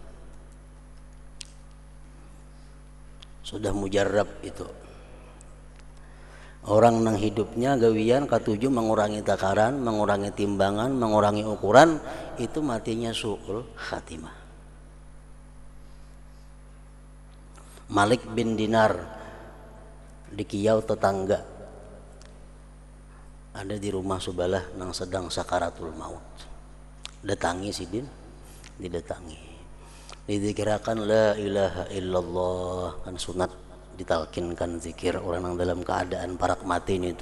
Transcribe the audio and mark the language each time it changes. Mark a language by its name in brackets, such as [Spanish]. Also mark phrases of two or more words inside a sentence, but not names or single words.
[Indonesian] Sudah mujarrab itu. [Banjar] Orang nang hidupnya gawian katuju mengurangi takaran, mengurangi timbangan, mengurangi ukuran, itu matinya [Arabic] سوء الخاتمة. [Banjar] Malik bin Dinar di Kiau tetangga, ada di rumah sebelah nang sedang [Arabic] سكرات الموت. [Banjar] Datangi sidin, didatangi. dizikirakan [Arabic] لا إله إلا الله, [Banjar] kan sunat ditalkinkan zikir orang yang dalam keadaan parak mati itu.